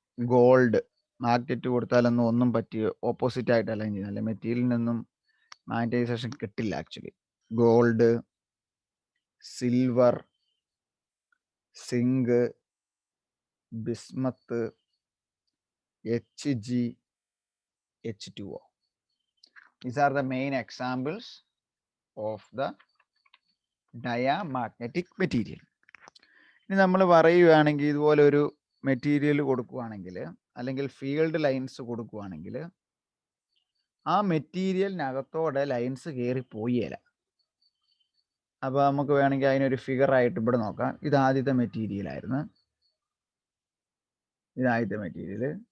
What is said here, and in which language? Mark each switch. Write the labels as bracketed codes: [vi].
[ml] Gold, magnet കൊടുത്താലൊന്നും ഒന്നും പറ്റി opposite ആയിട്ട് അലൈൻ ചെയ്യുന്നില്ല, മെറ്റീരിയലിൽ നിന്നും മാഗ്നറ്റൈസേഷൻ കിട്ടില്ല actually. Gold, silver, zinc, bismuth, Hg, H2O. [en] These are the main examples of the diamagnetic material. [ml] ഇനി നമ്മൾ പറയുകയാണെങ്കിൽ ഇതുപോലെ ഒരു മെറ്റീരിയൽ കൊടുക്കുകയാണെങ്കിൽ അല്ലെങ്കിൽ ഫീൽഡ് ലൈൻസ് കൊടുക്കുകയാണെങ്കിൽ ആ മെറ്റീരിയലിനകത്തോടെ ലൈൻസ് കയറി പോയില്ല. അപ്പോൾ നമുക്ക് വേണമെങ്കിൽ അതിനൊരു ഫിഗർ ആയിട്ട് ഇവിടെ നോക്കാം. ഇത് ആദ്യത്തെ മെറ്റീരിയൽ ആയിരുന്നു, ഇതാദ്യത്തെ മെറ്റീരിയൽ.